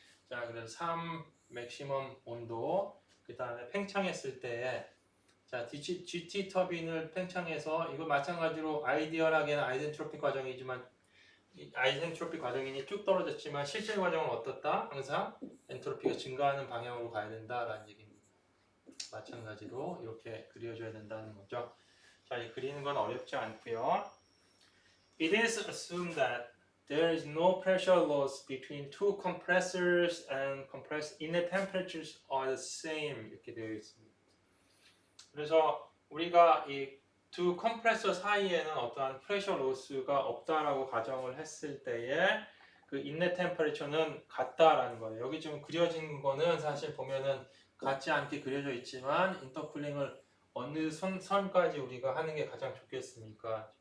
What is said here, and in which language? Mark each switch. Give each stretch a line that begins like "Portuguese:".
Korean: 자, 그래서 3 맥시멈 온도, 그 다음에 팽창했을 때에 자, GT 터빈을 팽창해서 이거 마찬가지로 아이디얼하게는 아이센트로피 과정이지만 이 아이센트로피 과정이니 쭉 떨어졌지만 실제 과정은 어떻다? 항상 엔트로피가 증가하는 방향으로 가야 된다라는 얘기입니다. 마찬가지로 이렇게 그려줘야 된다는 거죠. 자, 이 그리는 건 어렵지 않고요.
English: It is assumed that there is no pressure loss between two compressors and compressed inlet temperatures are the same
Korean: 이렇게 되어 있습니다. 그래서 우리가 이 두 컴프레서 사이에는 어떠한 프레셔 로스가 없다라고 가정을 했을 때에 그 인렛 템퍼레처는 같다라는 거예요. 여기 지금 그려진 거는 사실 보면은 같지 않게 그려져 있지만 인터쿨링을 어느 선까지 우리가 하는 게 가장 좋겠습니까?